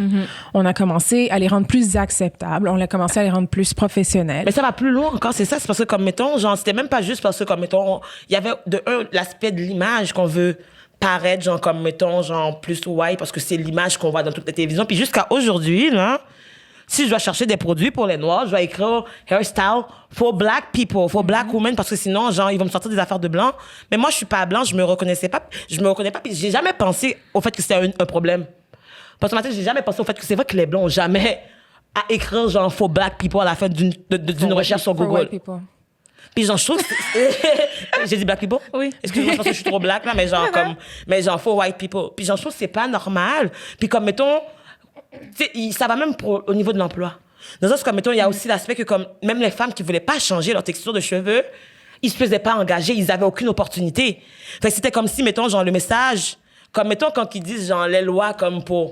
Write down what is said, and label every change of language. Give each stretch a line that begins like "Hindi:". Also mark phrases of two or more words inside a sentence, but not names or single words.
French: On a commencé à les rendre plus acceptables. On a commencé à les rendre plus professionnelles. Mais ça va plus loin encore, c'est ça. C'est parce que, comme mettons, genre, c'était même pas juste parce que, comme mettons, il y avait, l'aspect de l'image qu'on veut paraître, genre, comme, mettons, genre, plus white, parce que c'est l'image qu'on voit dans toutes les télévisions. Puis jusqu'à aujourd'hui, là, si je dois chercher des produits pour les Noirs, je dois écrire
English: hairstyle for black people, for black women,
French: parce que sinon, genre, ils vont me sortir des affaires de blanc. Mais moi, je suis pas blanche, je me reconnais pas, puis j'ai jamais pensé au fait que c'était un problème. Parce que, j'ai jamais pensé au fait que c'est vrai que les blancs ont jamais à écrire, genre,
English: for black people
French: à la fin d'une recherche sur Google. Puis genre, je trouve... J'ai dit
English: black people?
French: Oui. Excuse-moi, je pense que je suis trop black, là, mais genre, mais genre,
English: for white people.
French: Puis genre, je trouve que c'est pas normal. Puis comme, mettons, tu sais, ça va même au niveau de l'emploi. Dans le sens, comme, mettons, il y a aussi l'aspect que, comme, même les femmes qui voulaient pas changer leur texture de cheveux, ils se faisaient pas engager, ils avaient aucune opportunité. Fait que c'était comme si, mettons, genre, le message... Comme, mettons, quand ils disent, genre, les lois comme pour...